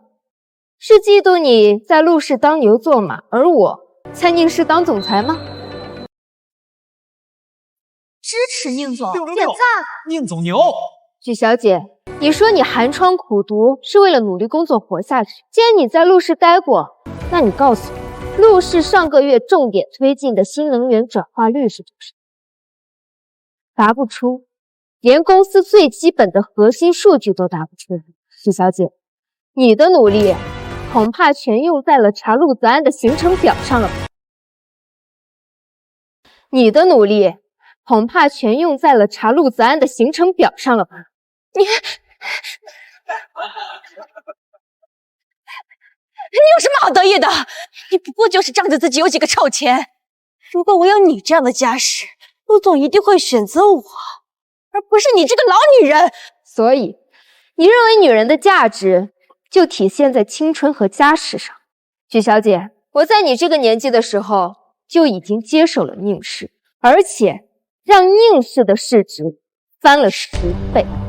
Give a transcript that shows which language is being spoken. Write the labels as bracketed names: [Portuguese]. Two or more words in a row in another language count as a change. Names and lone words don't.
[Chinese] 是嫉妒你在陸氏當牛做馬，而我在寧氏當總裁嗎？支持寧總，點讚！寧總牛！許小姐，你說你寒窗苦讀是為了努力工作活下去。既然你在陸氏待過，那你告訴我，陸氏上個月重點推進的新能源轉化率是多少？答不出，連公司最基本的核心數據都答不出。許小姐，你的努力恐怕全用在了查陸澤安的行程表上了吧？你的努力恐怕全用在了查陸澤安的行程表上了吧？你有什麼好得意的？你不過就是仗着自己有幾個臭錢。如果我有你這樣的家世，陸總一定會選擇我，而不是你這個老女人。所以，你認為女人的價值就體現在青春和家世上。許小姐，我在你這個年紀的時候就已經接手了寧氏，而且讓寧氏的市值翻了10倍。